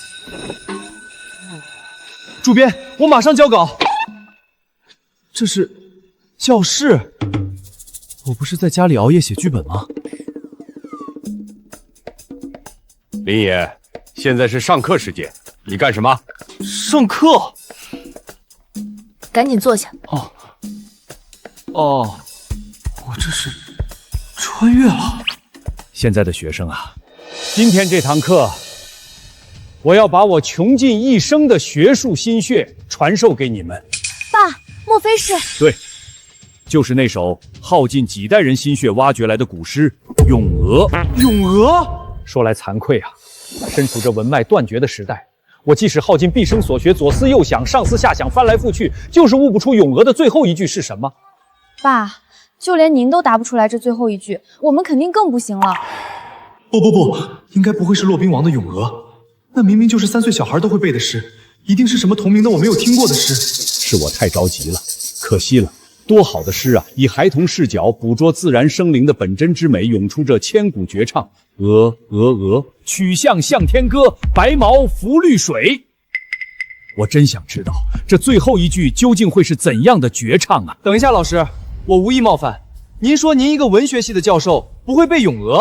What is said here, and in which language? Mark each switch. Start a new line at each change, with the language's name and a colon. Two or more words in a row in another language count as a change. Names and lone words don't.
Chinese: 主編，我马上交稿。这是教室，我不是在家里熬夜写剧本吗？林野，现在是上課時間，你幹什麼？上課。趕緊坐下。哦，我這是穿越了。現在的學生啊，今天這堂課，我要把我窮盡一生的學術心血傳授給你們。爸，莫非是？對，就是那首耗盡幾代人心血挖掘來的古詩《詠鵝》。詠鵝？說來慚愧啊，身處這文脈斷絕的時代，我即使耗盡畢生所學，左思右想，上思下想，翻來覆去，就是悟不出咏鵝的最後一句是什麼。爸，就連您都答不出來这最後一句，我們肯定更不行了。不，應該不會是骆賓王的《詠鵝》，那明明就是3歲小孩都會背的詩，一定是什麼同名的我沒有聽過的詩。是我太着急了，可惜了。多好的詩啊！以孩童視角捕捉自然生靈的本真之美，詠出這千古絕唱。鵝，曲項向天歌，白毛浮綠水。我真想知道這最後一句究竟會是怎樣的絕唱啊！等一下，老師，我無意冒犯，您說您一個文學系的教授不會背《詠鵝》？